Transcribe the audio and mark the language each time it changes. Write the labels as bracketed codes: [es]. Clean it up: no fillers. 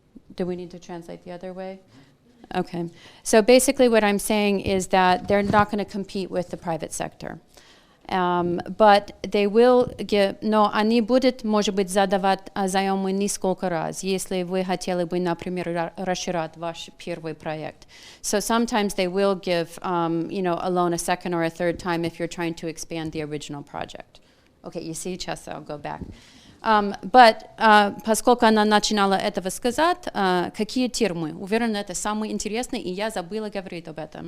[en] Do we need to translate the other way? Okay. So basically what I'm saying is that they're not going to compete with the private sector. But they will give, [ru] но они будут, может быть, задавать заемы несколько раз, если вы хотели бы, например, расширять ваш первый проект. [en] So sometimes they will give, a loan a second or a third time if you're trying to expand the original project. Okay, you see, [ru] сейчас [en] I'll go back. [ru] But поскольку она начинала этого сказать, какие термины, уверена, это самое интересное, и я забыла говорить об этом.